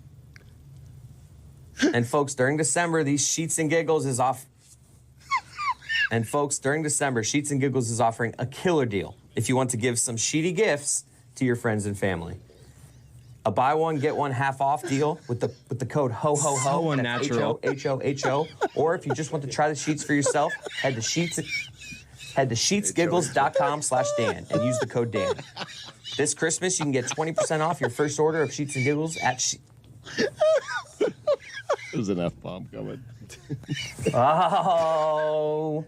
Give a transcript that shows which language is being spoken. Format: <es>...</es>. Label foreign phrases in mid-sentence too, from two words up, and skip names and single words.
<en>And folks, during December, these Sheets and Giggles is off. And folks, during December, Sheets and Giggles is offering a killer deal if you want to give some sheety gifts to your friends and family. A buy one, get one half off deal with the code ho ho ho. So unnatural. H-O-H-O-H-O. Or if you just want to try the sheets for yourself, head to sheetsgiggles.com/Dan and use the code Dan. This Christmas, you can get 20% off your first order of Sheets and Giggles at There's an F-bomb coming. Oh,</en>